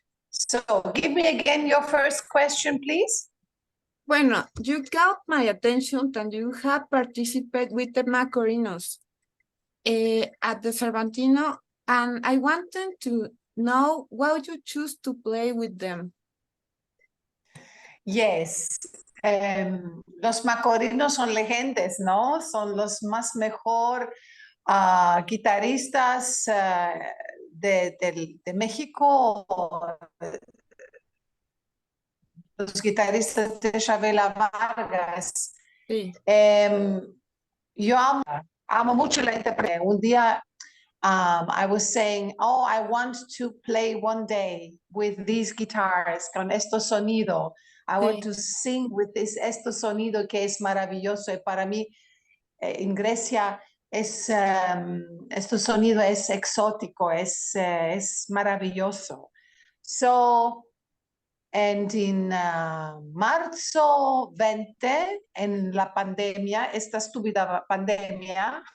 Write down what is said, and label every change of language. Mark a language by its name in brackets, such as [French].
[English] So give me again your first question, please. Bueno, you got my attention and you have participated with the Macorinos at the Cervantino, and I wanted to know why you choose to play with them. [Spanish] Yes, los macorinos son leyendas, ¿no? Son los más mejor guitarristas de México, los guitarristas de Chabela Vargas. Sí. Yo amo mucho la interpretación. Un día [English] I was saying, oh, I want to play one day with these guitars, [Spanish] con estos sonidos. [English] I want to sing with [Spanish] este sonido que es maravilloso. Y para mí, en Grecia, este sonido es exótico, es maravilloso. [English] So, and in [Spanish] marzo 20, en la pandemia, esta estúpida pandemia,